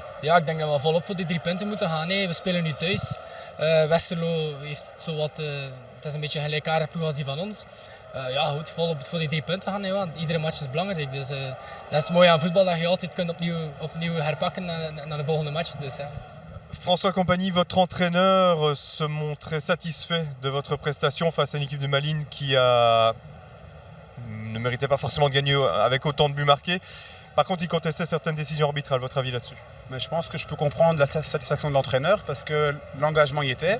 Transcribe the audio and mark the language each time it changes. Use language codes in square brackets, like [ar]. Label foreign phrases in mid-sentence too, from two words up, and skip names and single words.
[nl] Ja, ik denk dat we volop voor die 3 punten moeten gaan. We spelen nu thuis. Westerlo heeft het is een beetje een gelijkaardige ploeg als die van ons. Goed, volop voor die 3 punten gaan. Want iedere match is belangrijk. Dus dat is mooi aan voetbal, dat je altijd kunt opnieuw herpakken naar de volgende match. Dus, ja. [fr] François Compagnie, votre entraîneur se montrait satisfait de votre prestation face à une équipe de Malines qui ne méritait pas forcément de gagner avec autant de buts marqués. Par contre, il contestait certaines décisions arbitrales. Votre avis là-dessus? Mais je pense que je peux comprendre la satisfaction de l'entraîneur parce que l'engagement y était.